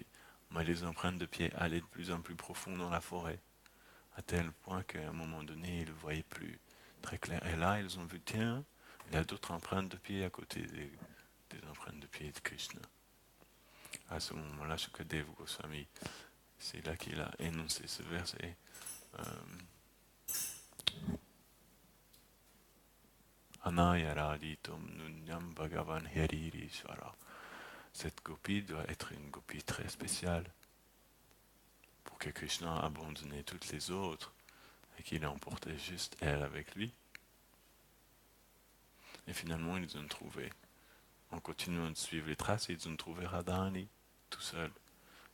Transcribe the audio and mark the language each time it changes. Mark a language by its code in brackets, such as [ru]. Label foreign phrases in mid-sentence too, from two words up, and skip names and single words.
[fr] Mais les empreintes de pieds allaient de plus en plus profond dans la forêt, à tel point qu'à un moment donné, ils ne voyaient plus très clair. Et là, ils ont vu, tiens, il y a d'autres empreintes de pieds à côté des empreintes de pieds de Krishna. À ce moment-là, Shukadeva Goswami, c'est là qu'il a énoncé ce verset. [sa] Anayaraditum nunyam bhagavan Haririshvara. [fr] Cette gopi doit être une gopi très spéciale pour que Krishna a abandonné toutes les autres et qu'il ait emporté juste elle avec lui. Et finalement, ils ont trouvé, en continuant de suivre les traces, ils ont trouvé Radhani tout seul.